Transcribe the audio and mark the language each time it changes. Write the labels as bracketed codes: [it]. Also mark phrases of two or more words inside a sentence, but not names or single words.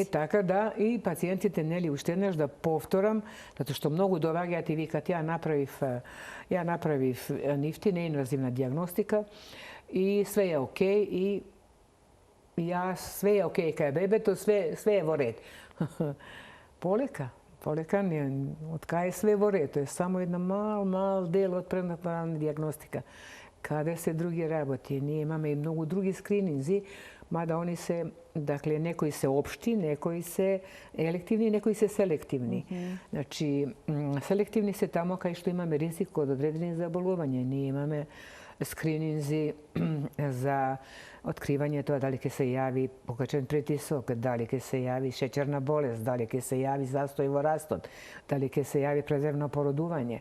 [mk] Така да, и пациентите, нели, уште еднаш да повторам, затоа што многу доаѓаат и викаат ја направив нифти, неинвазивна диагностика и све е окей и све е окей кај бебето, све е во ред. Полека не, од кај е све во ред, е само една мал дел од пренатална диагностика. Каде се други работи? Ние имаме и многу други скрининзи, [sr] mada oni se, dakle, [mk] некои се општи, некои се елективни, некои се селективни. Значи, селективни се тамо кај што имаме ризик од одредени заболувања. Ние имаме скрининзи за откривање тоа дали ќе се јави покачен притисок, дали ќе се јави шеќерна болест, дали ќе се јави застој во растот, дали ќе се јави презервно породување.